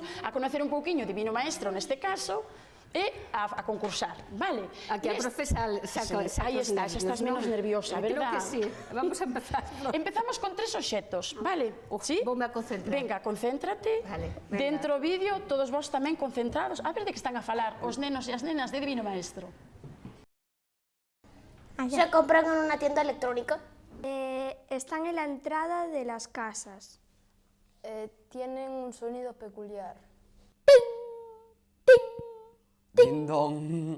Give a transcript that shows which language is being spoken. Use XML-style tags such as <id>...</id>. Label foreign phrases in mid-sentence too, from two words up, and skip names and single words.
<gl>A conocer un pouquiño o Divino Maestro neste caso, e a concursar, vale? Aquí a profe saca aí estás, estás menos nerviosa, verdad?</gl> <es>Creo que sí. Vamos a empezar.</es> <gl>Empezamos con 3 obxectos, vale? Sí? Voume a concentrar.</gl> <es>Venga, concéntrate. Vale, venga.</es> <gl>Dentro do vídeo, todos vos tamén concentrados. A ver de que están a falar os nenos e as nenas de Divino Maestro.</gl> <es>¿Se compran en una tienda electrónica? Están en la entrada de las casas. Tienen un sonido peculiar. Ding dong.</es>